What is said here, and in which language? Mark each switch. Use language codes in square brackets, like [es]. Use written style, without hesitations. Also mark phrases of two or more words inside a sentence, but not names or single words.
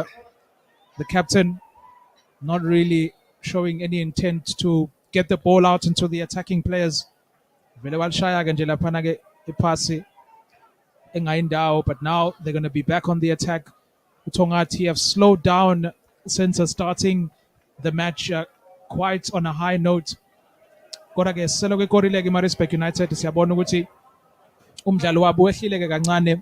[en] The captain not really showing any intent to get the ball out into the attacking players. But now they're going to be back on the attack. UTHONGATHI have slowed down since starting the match quite on a high note. [zu] MARITZBURG United siyabona ukuthi umdlalo wabo wehlile kancane.